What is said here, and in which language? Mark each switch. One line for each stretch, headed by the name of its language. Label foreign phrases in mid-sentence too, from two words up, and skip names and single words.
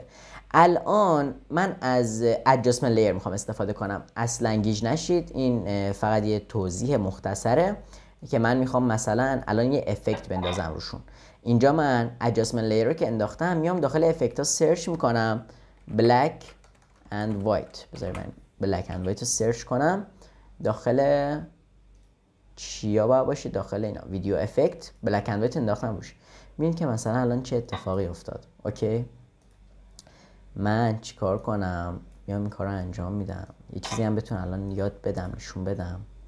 Persian: الان من از
English: adjustment layer
Persian: میخوام استفاده کنم. اصلا گیج نشید، این فقط یه توضیح مختصره که من میخوام مثلا الان یه افکت بندازم روشون. اینجا من
English: adjustment layer
Persian: رو که انداختم، میام داخل افکت ها سرچ میکنم
English: black and white.
Persian: بذارید من
English: black and white
Persian: رو سرچ کنم. داخل چیا باید باشه؟ داخل اینا ویدیو افکت
English: black and white
Persian: انداختم روش. میبینید که مثلا الان چه اتفاقی افتاد. اوکی، من چیکار کنم؟ میام این کار رو انجام میدم. یه چیزی هم بتونم الان یاد بدم، نشون بدم.